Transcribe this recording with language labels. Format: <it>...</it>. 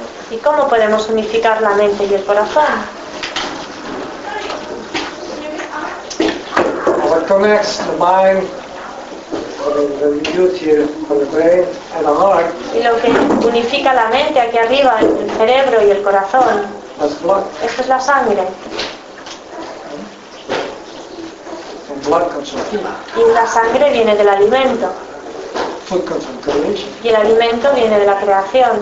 <es>¿Y cómo podemos unificar la mente y el corazón?</es> <en>Connects the mind, the youth here, for the brain and the heart.</en> <es>Y lo que unifica la mente aquí arriba, el cerebro y el corazón.</es> <en>That's blood.</en> <es>Esto es la sangre.</es> <en>So blood comes from food.</en> <es>Y la sangre viene del alimento.</es> <en>Food comes from creation.</en> <es>Y el alimento viene de la creación.</es>